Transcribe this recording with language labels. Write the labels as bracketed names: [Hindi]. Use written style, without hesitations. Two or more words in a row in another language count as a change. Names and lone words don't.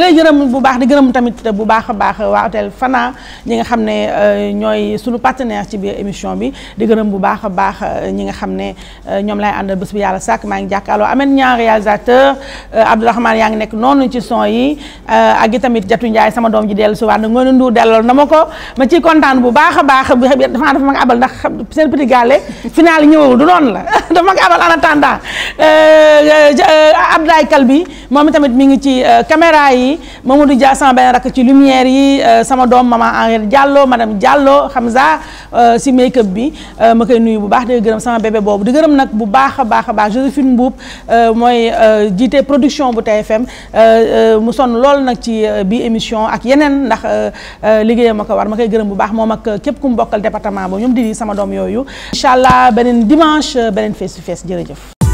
[Wolof] lay gërëm bu baax di gërëm tamit bu baax a baax waa hôtel Fana ñi nga xam ne ñooy suñu partenaire ci biir émission bi di gërëm bu baax a baax ñi nga xam ne ñoom lay àndal bés bi yàlla sàkk maa ngi jàkkaarloo Ameth Niang réalisateur Abdourahmane yaa ngi nekk noonu ci son yi ak i tamit Jatu Ndiaye sama doom ji dellu si waat nag Ngoné Ndour dellool na ma ko ma ciy kontaan bu baax a baax dafa ma abal ndax seen petit gàllé final yi ñëwul du noonu la dafa ma abal [French] en attendant [Wolof] Abdoulaye Kalbi moom moom tamit mi ngi ci caméra yi Mamadou Dia sama benn rakk ci lumière yi sama doom maman Henriette Diallo madame Diallo Hamza si make-up bi ma koy nuyu bu baax di gërëm sama bébé boobu di gërëm nag bu baax a baax Joséphine Mboup mooy jiite production bu TFM mu sonn lool nag ci bi émission ak yeneen ndax liggéeyam ma ko war ma koy gërëm bu baax moom ak képp ku mu bokkal département boobu ñoom di sama doom yooyu [Arabic] إن شاء الله [Wolof] beneen dimanche beneen [English] face to face [Wolof] jërëjëf